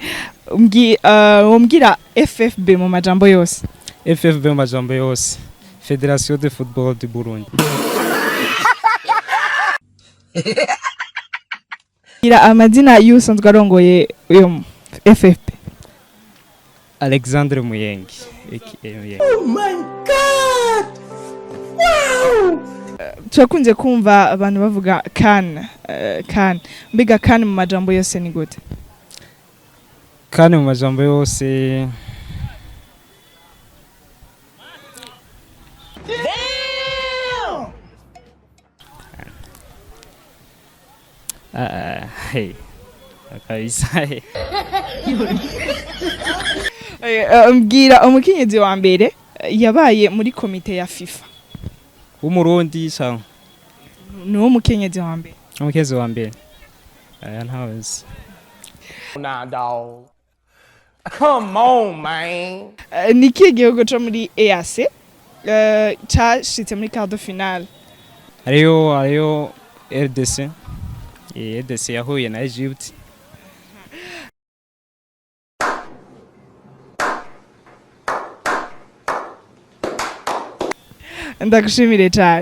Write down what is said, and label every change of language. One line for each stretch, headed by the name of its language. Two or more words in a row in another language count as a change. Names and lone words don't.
Rundi: Umbwira FFB mu majambo yose. FFB mu majambo yose.
French: Fédération de football du Burundi.
Rundi: Ira amazina y'usanzwe arongoye uyo FFB. Alexandre Muyengi.
English: Oh my god! Wow!
Rundi: Turakunze kumva abantu bavuga kan. Mbega kan mu majambo yose ni gute? Kan mu majambo yose hey. Akabisaye. Mbwira umukenyezi wa mbere yabaye muri komite ya FIFA. Umurundi cyangwa Nuwo mukenyezi wa mbere. Umukenyezi wa mbere. Ntazi.
English: Nah, dog. Come on, man.
Rundi: Niki gihugu cyo muri EAC cyashitse muri
French: quart de finale.
Rundi: Ariyo RDC. RDC yahuye na Egypt. Ndagushimire cyane.